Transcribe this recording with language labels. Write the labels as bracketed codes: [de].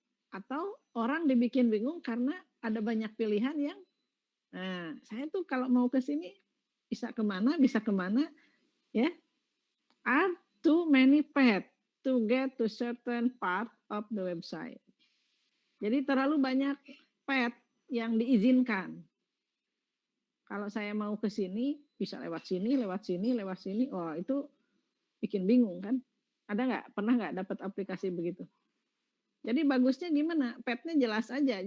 [id] Atau orang dibikin bingung karena ada banyak pilihan yang, nah saya tuh kalau mau ke sini bisa kemana, ya? [en] Are too many paths to get to certain part of the website. [id] Jadi terlalu banyak path yang diizinkan. Kalau saya mau ke sini, bisa lewat sini. Oh, itu bikin bingung kan? Ada nggak? Pernah nggak dapat aplikasi begitu? Jadi bagusnya gimana? Path-nya jelas aja.